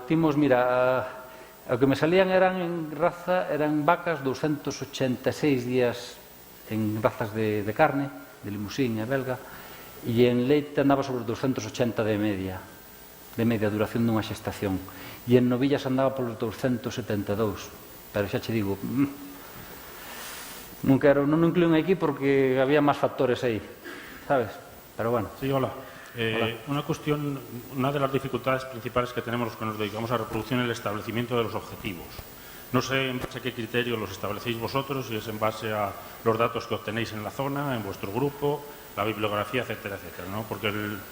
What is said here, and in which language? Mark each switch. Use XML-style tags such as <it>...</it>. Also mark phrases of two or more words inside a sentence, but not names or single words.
<gl>timos, mira, o que me salían eran vacas 286 días en razas de carne, de Limousin e belga, e en leite andaba sobre 280 de media duración dunha xestación, e en novillas andaba polos 272, pero xa che digo, non incluín aquí porque había máis factores aí, sabes? Pero bueno.</gl> <es>Sí, hola. Una cuestión, una de las dificultades principales que tenemos los que nos dedicamos a la reproducción es el establecimiento de los objetivos. No sé en base a qué criterio los establecéis vosotros, si es en base a los datos que obtenéis en la zona, en vuestro grupo, la bibliografía, etcétera, etcétera, ¿no?</es>